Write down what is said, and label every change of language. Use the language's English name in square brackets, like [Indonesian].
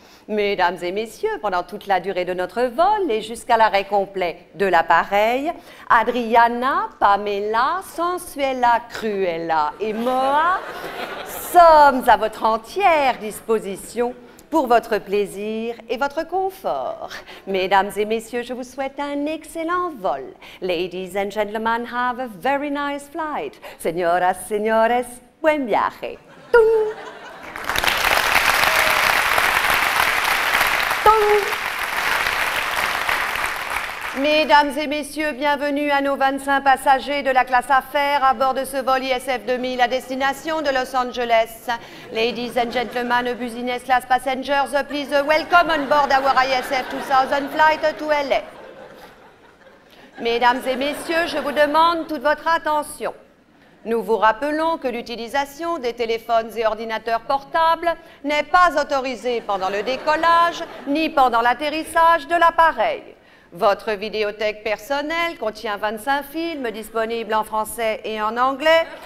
[French] Mesdames et messieurs, pendant toute la durée de notre vol et jusqu'à l'arrêt complet de l'appareil, Adriana, Pamela, Sensuela, Cruella et Moa sommes à votre entière disposition pour votre plaisir et votre confort. Mesdames et messieurs, je vous souhaite un excellent vol. [English] Ladies and gentlemen, have a very nice flight. [Spanish] Señoras, señores, buen viaje. Tung. [French] Mesdames et messieurs, bienvenue à nos 25 passagers de la classe affaires à bord de ce vol ISF 2000 à destination de Los Angeles. [English] Ladies and gentlemen, business class passengers, please welcome on board our ISF 2000 flight to LA. [French] Mesdames et messieurs, je vous demande toute votre attention. Nous vous rappelons que l'utilisation des téléphones et ordinateurs portables n'est pas autorisée pendant le décollage ni pendant l'atterrissage de l'appareil. Votre vidéothèque personnelle contient 25 films disponibles en français et en anglais.